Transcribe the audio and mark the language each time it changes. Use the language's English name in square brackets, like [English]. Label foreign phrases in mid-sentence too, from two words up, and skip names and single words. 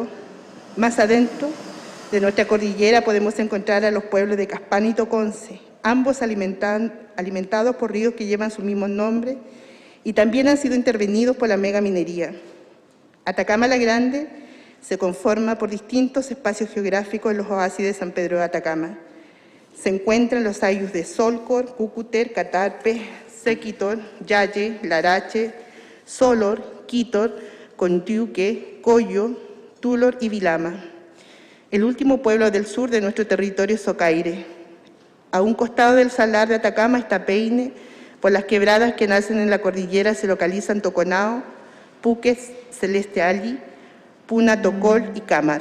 [Spanish] Más adentro de nuestra cordillera podemos encontrar a los pueblos de Caspana y Toconce, ambos alimentados por ríos que llevan su mismo nombre y también han sido intervenidos por la megaminería. Atacama la Grande se conforma por distintos espacios geográficos en los oasis de San Pedro de Atacama. Se encuentran los ayllus de Solcor, Cúcuter, Catarpe, Sequitor, Yaye, Larache, Solor, Quitor, Contiuque, Coyo, Tulor y Vilama. El último pueblo del sur de nuestro territorio es Socaire. A un costado del salar de Atacama está Peine. Por las quebradas que nacen en la cordillera se localizan Toconao, Puques, Celeste Alli, Puna, Tocol y Cámar.